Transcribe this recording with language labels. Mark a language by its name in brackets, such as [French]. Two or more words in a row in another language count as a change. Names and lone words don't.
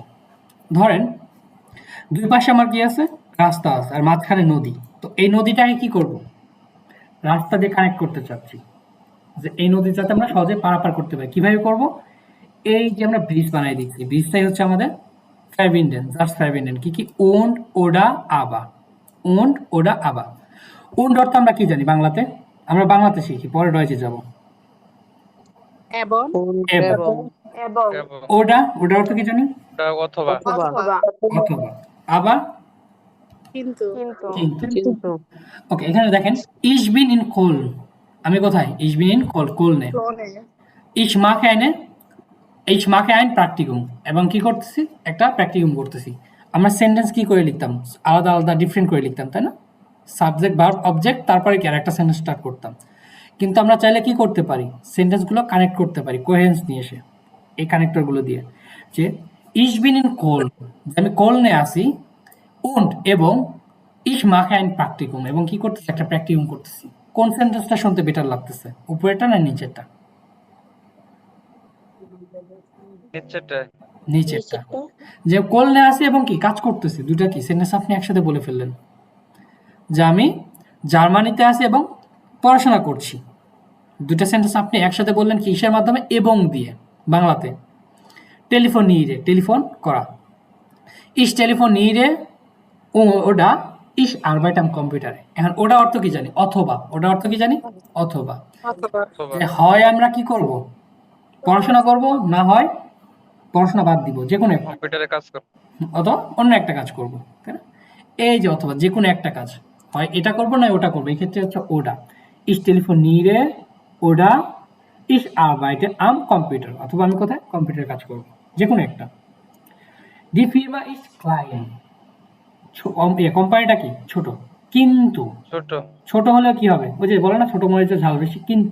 [Bangla] ধরেন দুই পাশে আমার কি আছে, রাস্তা আছে, আর মাঝখানে নদী। তো এই নদীটাকে কি করব, রাস্তা দিয়ে কানেক্ট করতে চাচ্ছি, যে এই নদী যাতে আমরা সহজে পারাপার করতে পারি। কিভাবে করব, এই যে আমরা ব্রিজ বানাই দিচ্ছি, ব্রিজটাই হচ্ছে আমাদের ফ্যারবিন্ডেন, [German] Satz verbinden. [Bangla] কি কি, [German] und oder aber, und oder aber। [Bangla] und অর্থ আমরা কি জানি বাংলাতে, আমরা বাংলাতে শিখি, পরে ডয়েচে যাব। এবং এবং এবং ওটা অর্থ কি জানি, অথবা অথবা। আবার কিন্তু কিন্তু। ওকে, এখানে দেখেন [German] ich bin in Köln, [Bangla] আমি কোথায়, [German] ich bin in Köln। ich mache ein Praktikum, [Bangla] এবং কি করতেছি, একটা প্র্যাকটিকুম করতেছি। আমরা সেন্টেন্স কি করে লিখতাম, আলাদা আলাদা ডিফারেন্ট করে লিখতাম, তাই না? সাবজেক্ট ভার্ব অবজেক্ট, তারপরে কি আরেকটা সেন্টেন্স স্টার্ট করতাম। কিন্তু আমরা চাইলে কি করতে পারি, সেন্টেন্সগুলো কানেক্ট করতে পারি কোহেরেন্স নিয়ে এসে, এই কানেক্টরগুলো দিয়ে। যে [German] ich bin in Köln, [Bangla] যে আমি কোলনে আছি, [German] und এবং ich mache ein Praktikum, [Bangla] এবং কি করতেছি, একটা প্র্যাকটিকুম করতেছি। কোন সেন্টেন্সটা শুনতে বেটার লাগতেছে, উপরেরটা না নিচেরটা? নিচেরটা। যে কোলনে আছি এবং কি কাজ করতেছি, দুটা কি সেন্টেন্স আপনি একসাথে বলে ফেললেন। যে আমি জার্মানিতে আছি এবং পড়াশোনা করছি, দুটা সেন্টেন্স আপনি একসাথে বললেন কিসের মাধ্যমে, এবং দিয়ে। বাংলাতে টেলিফোনিরে, টেলিফোন করা। [German] ich telefoniere oder ich arbeite am Computer। [Bangla] এখন ওটা অর্থ কি জানি, অথবা। ওটা অর্থ কি জানি, অথবা। যে হয় আমরা কি করব, পড়াশোনা করব, না হয় পড়াশোনা বাদ দিব, যে কোনো একটা, কম্পিউটারে কাজ করব অথবা অন্য একটা কাজ করব, তাই না? এই যে অথবা, যে কোনো একটা কাজ, হয় এটা করব না ওটা করব, এই ক্ষেত্রে হচ্ছে ওটা। [German] ich telefoniere oder ich arbeite am Computer, [Bangla] অথবা আমি কোথায় কম্পিউটারে কাজ করব, যে কোনো একটা। [German] die Firma ist klein, [Bangla] কোম্পানিটা কি ছোট, কিন্তু ছোট হলেও কি হবে, ওই যে বলে না ছোট মরিচের ঝাল বেশি।